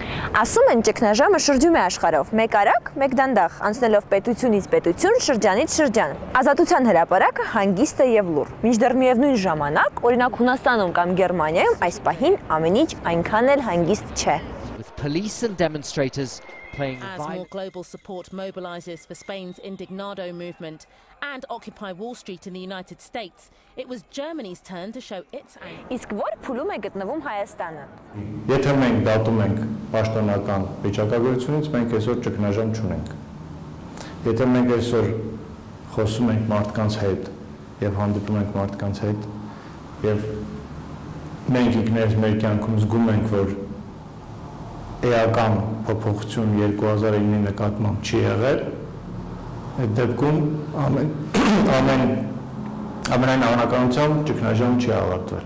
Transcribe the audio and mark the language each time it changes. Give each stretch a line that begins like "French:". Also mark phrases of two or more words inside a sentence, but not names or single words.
Armenian: Ասում են ճգնաժամը շրջում է աշխարհով, մեկ արագ, մեկ դանդաղ, անցնելով պետությունից պետություն, շրջանից շրջան։ Ազատության հրապարակը հանգիստ է եւ լուռ։ Մինչդեռ միևնույն ժամանակ, օրինակ Հունաստանում կամ Գերմանիայում այս պահին ամեն ինչ այնքան էլ հանգիստ չէ։
English: Police and demonstrators playing as more global support mobilizes for Spain's Indignado movement and Occupy Wall Street in the United States, it was Germany's turn to show its anger.
Armenian: Իսկ որ փուլում է գտնվում Հայաստանը։ Եթե մենք դատում ենք պաշտոնական վիճակագրությունից, մենք այսօր ճգնաժամ չունենք։ Եթե մենք այսօր խոսում ենք մարդկանց հետ եւ հանդիպում ենք մարդկանց հետ եւ մենք ինքներս մեր կյանքում զգում ենք, որ էական փոփոխություն 2009-ի նկատմամբ չի եղել, այդ դեպքում ամենայն անհնարինությամբ ճգնաժամ չի ավարտվել։